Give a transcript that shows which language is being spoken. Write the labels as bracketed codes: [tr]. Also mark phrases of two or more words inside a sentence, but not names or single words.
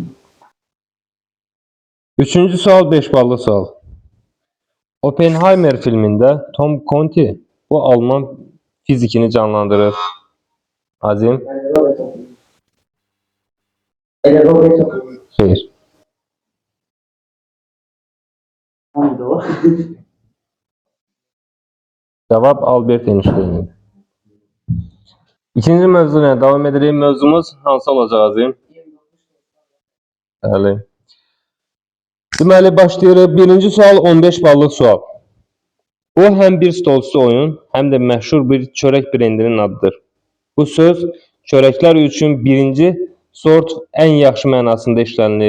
[az] Üçüncü sual 5 ballıq sual. Oppenheimer filmində Tom Conti bu Alman fizikini canlandırır. Azim. Xeyr. [tr] Hangi o? Cevap Albert Einstein. İkinci mövzuna devam edelim. [az] Mövzumuz hansı olacaq Azim? Bəli. Deməli başlayırıq. Birinci sual 15 ballıq sual. Bu həm bir stolüstü oyun, həm də məşhur bir çörək brendinin adıdır. Bu söz çörəklər üçün birinci sort ən yaxşı mənasında işlənilir.